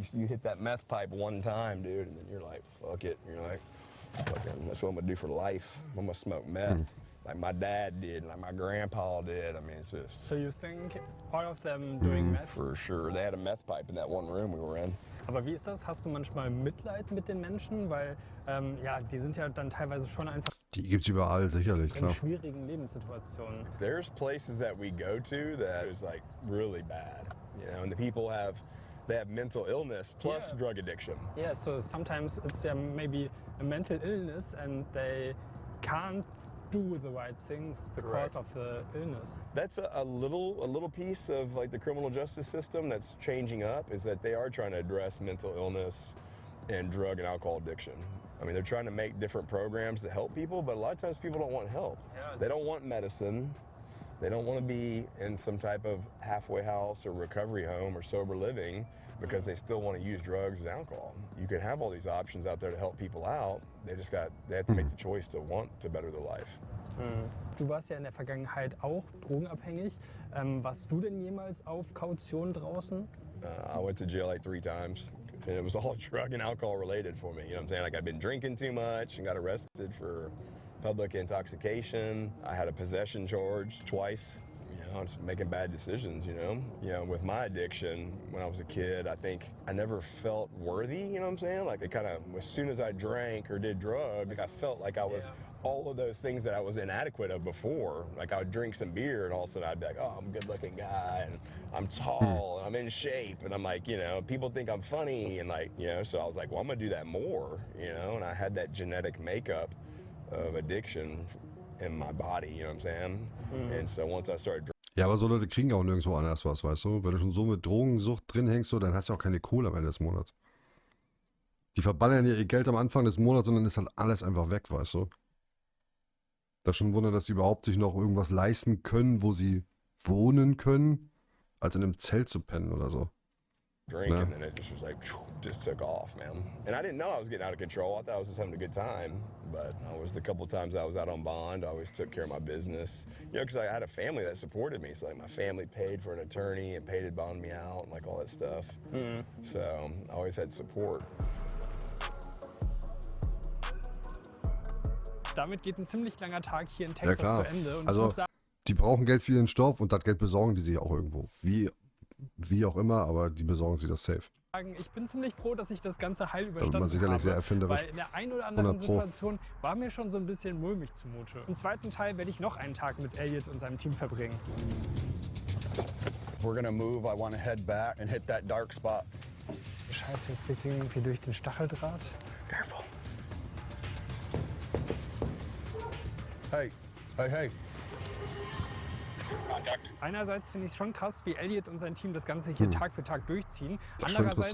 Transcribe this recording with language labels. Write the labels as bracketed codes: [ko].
[en] You hit that meth pipe one time, dude, and then you're like, fuck it. You're like, fucking, that's what I'm gonna do for life. I'm gonna smoke meth. Like my dad did, like my grandpa did. I mean, it's just... So you think all of them doing meth? For sure. They had a meth pipe in that one room we were in. [de] Aber wie ist das? Hast du manchmal Mitleid mit den Menschen? Weil, ja, die sind ja dann teilweise schon einfach Die gibt's überall, sicherlich, in klar. schwierigen Lebenssituationen. [en] There's places that we go to that is like really bad, you know, and the people they have mental illness plus drug addiction. Yeah, so sometimes it's maybe a mental illness and they can't do the right things because of the illness. That's a little piece of like the criminal justice system that's changing up, is that they are trying to address mental illness and drug and alcohol addiction. I mean, they're trying to make different programs to help people, but a lot of times people don't want help. Yeah, they don't want medicine. They don't want to be in some type of halfway house or recovery home or sober living because they still want to use drugs and alcohol. You can have all these options out there to help people out. They have to make the choice to want to better their life. [de] Du warst ja in der Vergangenheit auch drogenabhängig. Warst du denn jemals auf Kaution draußen? [en] I went to jail like 3 times. And it was all drug and alcohol related for me. You know what I'm saying? Like I'd been drinking too much and got arrested for public intoxication. I had a possession charge twice. You know, just making bad decisions, you know. You know, with my addiction, when I was a kid, I think I never felt worthy, you know what I'm saying? Like it kind of, as soon as I drank or did drugs, I felt like I was all of those things that I was inadequate of before. Like I would drink some beer and all of a sudden I'd be like, oh, I'm a good looking guy and I'm tall and I'm in shape. And I'm like, you know, people think I'm funny and like, you know, so I was like, well, I'm gonna do that more, you know? And I had that genetic makeup of addiction in my body, you know what I'm saying? And so once I started [de] Ja, aber so Leute kriegen auch nirgendwo anders was, weißt du? Wenn du schon so mit Drogensucht drin hängst, so, dann hast du auch keine Kohle am Ende des Monats. Die verballern ja ihr Geld am Anfang des Monats und dann ist halt alles einfach weg, weißt du? Das ist schon ein Wunder, dass sie überhaupt sich noch irgendwas leisten können, wo sie wohnen können, als in einem Zelt zu pennen oder so. [en] drink and then it just was like, just took off, man. And I didn't know I was getting out of control. I thought I was just having a good time. But I was the couple times I was out on bond, I always took care of my business. You know, because I had a family that supported me. So like my family paid for an attorney and paid to bond me out and like all that stuff. So I always had support. [de] Damit geht ein ziemlich langer Tag hier in Texas zu Ende. Und also die brauchen Geld für ihren Stoff und das Geld besorgen die sich auch irgendwo. Wie auch immer, aber die besorgen sich das safe. Ich bin ziemlich froh, dass ich das Ganze heil überstanden Da wird man sicherlich sehr erfinderisch. Weil in der einen oder anderen Situation war mir schon so ein bisschen mulmig zumute. Im zweiten Teil werde ich noch einen Tag mit Elliot und seinem Team verbringen. [en] We're gonna move. I want to head back and hit that dark spot. [de] Scheiße, jetzt geht's irgendwie durch den Stacheldraht. [en] Careful. Hey, hey, hey. [de] Einerseits finde ich es schon krass, wie Elliot und sein Team das Ganze hier Tag für Tag durchziehen. Das ist schon Andererseits